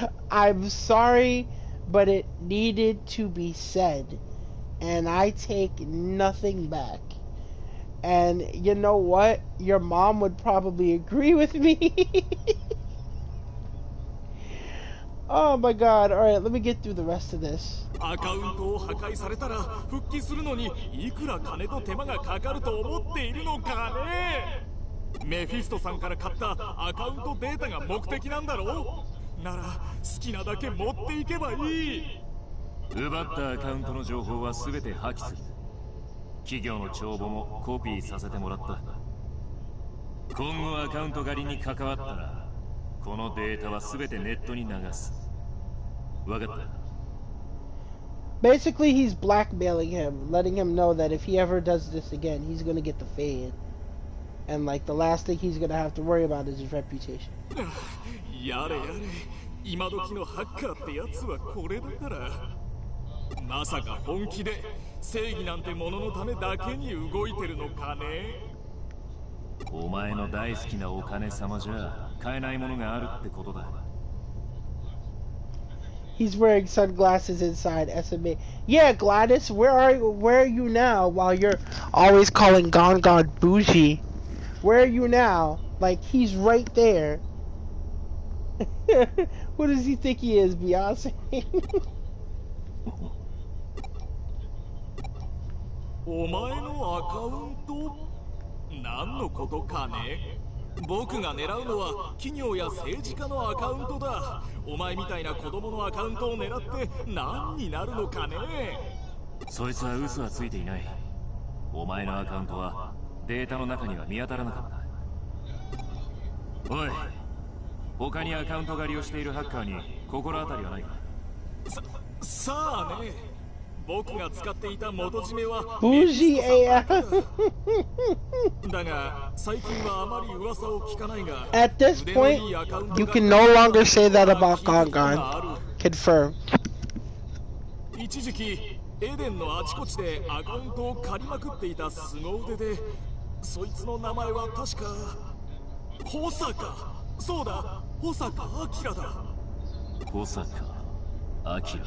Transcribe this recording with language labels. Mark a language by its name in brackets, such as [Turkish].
[English] I'm sorry, but it needed to be said, and I take nothing back. And you know what? Your mom would probably agree with me. Oh my god. Alright, let me get through the rest of this. [Japanese] アカウントを破壊されたら復帰するのにいくら金と手間がかかると思っているのかね。メフィストさんから買ったアカウントデータが目的なんだろう。なら好きなだけ持っていけばいい。奪ったアカウントの情報は全て破棄する。企業の帳簿もコピーさせてもらった。今後アカウント狩りに関わったらこのデータは全てネットに流す。わかった。 [English] Basically, he's blackmailing him, letting him know that if he ever does this again, he's gonna get the fade. And, like, the last thing he's gonna have to worry about is his reputation. [Japanese] やれやれ、今時のハッカーってやつはこれだから。まさか本気で正義なんてもののためだけに動いてるのかね。お前の大好きなお金様じゃ買えないものがあるってことだ。 [English] He's wearing sunglasses inside SMA. Yeah, Gladys, where are you now? While you're always calling Gon bougie, where are you now? Like, he's right there. What does he think he is, Beyonce? [Japanese] お前のアカウント？何のことかね？僕が狙うのは企業や政治家のアカウントだ。お前みたいな子供のアカウントを狙って何になるのかね。そいつは嘘はついていない。お前のアカウントはデータの中には見当たらなかった。おい、他にアカウント狩りをしているハッカーに心当たりはないか。さあね。僕が使っていた元締めは [English] Bougie AF. [Japanese] だが最近はあまり噂を聞かないが [English] At this point, you can no longer say that about Gon. Confirmed. [Japanese] 一時期エデンのあちこちでアカウントを借りまくっていた凄腕で、そいつの名前は確か保坂。そうだ、保坂明だ。保坂明だ。